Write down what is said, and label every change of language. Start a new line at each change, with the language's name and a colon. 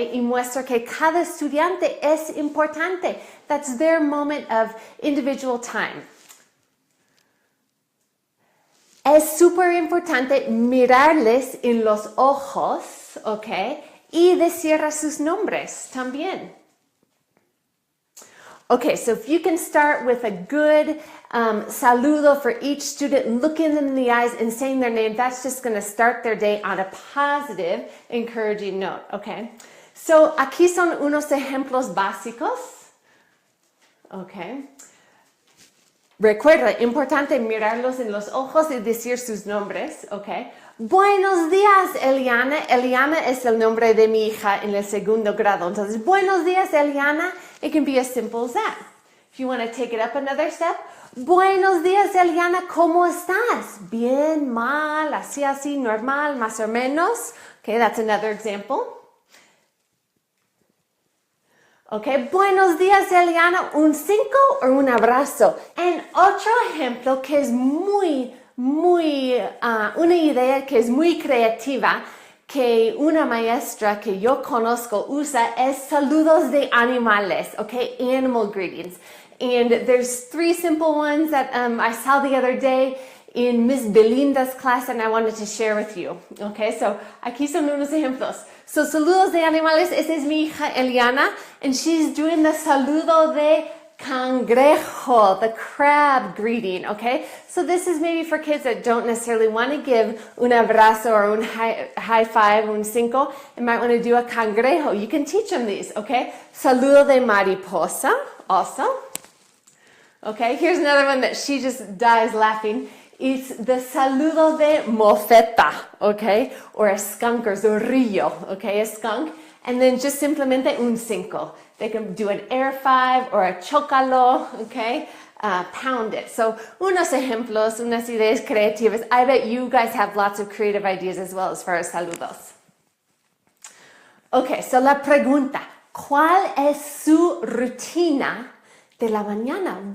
Spanish: Y muestra que cada estudiante es importante.
English: That's their moment of individual time.
Spanish: Es súper importante mirarles en los ojos, ¿ok? Y decir sus nombres también.
English: Okay, so if you can start with a good saludo for each student, looking them in the eyes and saying their name, that's just going to start their day on a positive, encouraging note, okay?
Spanish: So aquí son unos ejemplos básicos, okay? Recuerda, importante mirarlos en los ojos y decir sus nombres, okay? Buenos días, Eliana. Eliana es el nombre de mi hija en el segundo grado. Entonces, buenos días, Eliana.
English: It can be as simple as that. If you want to take it up another step,
Spanish: buenos días, Eliana, ¿cómo estás? Bien, mal, así, normal, más o menos.
English: Okay, that's another example.
Spanish: Okay, buenos días, Eliana, un 5 o un abrazo. And otro ejemplo que es una idea que es muy creativa, que una maestra que yo conozco usa, es saludos de animales, okay,
English: animal greetings. And there's 3 simple ones that I saw the other day in Miss Belinda's class and I wanted to share with you.
Spanish: Okay, so aquí son unos ejemplos. So saludos de animales, esta es mi hija Eliana,
English: and she's doing the
Spanish: saludo de cangrejo,
English: the crab greeting,
Spanish: okay?
English: So this is maybe for kids that don't necessarily want to give
Spanish: un abrazo
English: or un high five,
Spanish: un 5,
English: and might want to do a cangrejo. You can teach them these, okay?
Spanish: Saludo de mariposa,
English: also. Okay, here's another one that she just dies laughing. It's the
Spanish: saludo de mofeta,
English: okay? Or a skunk or zorrillo, okay? A skunk. And then just
Spanish: simplemente un cinco.
English: They can do an air five or a chocalo, okay? Pound it.
Spanish: So unos ejemplos, unas ideas creativas.
English: I bet you guys have lots of creative ideas as well as far as saludos.
Spanish: Okay, so la pregunta, ¿cuál es su rutina de la mañana?